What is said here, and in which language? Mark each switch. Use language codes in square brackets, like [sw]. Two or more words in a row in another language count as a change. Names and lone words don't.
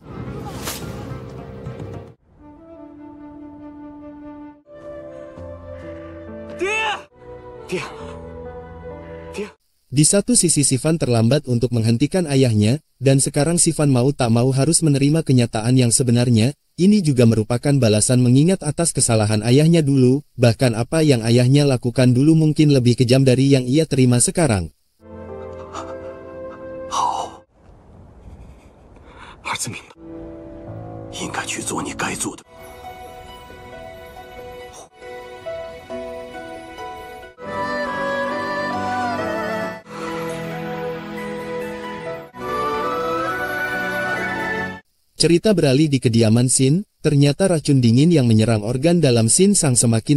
[id] Di satu sisi Sifan terlambat untuk menghentikan ayahnya, dan sekarang Sifan mau tak mau harus menerima kenyataan yang sebenarnya. Ini juga merupakan balasan mengingat atas kesalahan ayahnya dulu, bahkan apa yang ayahnya lakukan dulu mungkin lebih kejam dari yang ia terima sekarang. [zh] 儿子明白，应该去做你该做的。 [id] Cerita beralih di kediaman Xin, ternyata racun dingin yang menyerang organ dalam Xin Sang semakin